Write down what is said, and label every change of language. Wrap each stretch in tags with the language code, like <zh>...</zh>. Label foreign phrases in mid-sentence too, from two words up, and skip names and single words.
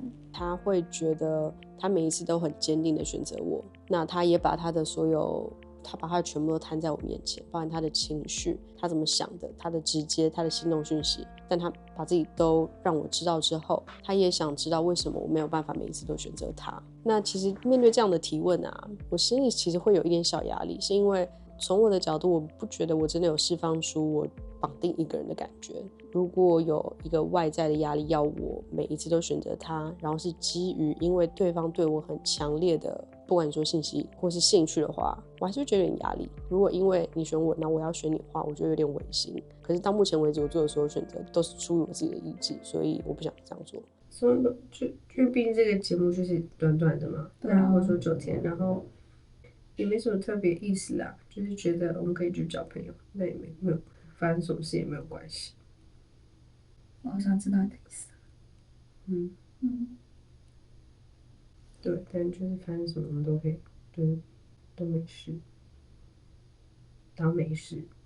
<zh>他會覺得他每一次都很堅定的選擇我，那他也把他的所有，他把他全部都攤在我面前，包含他的情緒，他怎麼想的，他的直接，他的心動訊息，但他把自己都讓我知道之後，他也想知道為什麼我沒有辦法每一次都選擇他。那其實面對這樣的提問啊，我心裡其實會有一點小壓力，是因為從我的角度，我不覺得我真的有釋放出我綁定一個人的感覺。如果有一個外在的壓力要我每一次都選擇他，然后是基於因為對方對我很強烈的，不管你說信息或是興趣的話，我還是會覺得有點壓力。如果因為你選我，那我要選你的話，我覺得有點違心。可是到目前為止，我做的所有選擇都是出於我自己的意志，所以我不想這樣做。所以就畢竟這個節目就是短短的嘛，對啊，或者說9天，然後也沒什麼特別意思啦，就是覺得我們可以去交朋友，那也沒有發生什麼事也沒有關係。我好想知道你的意思。對，但就是发生什麼我們都可以，就是都沒事，當沒事。</zh>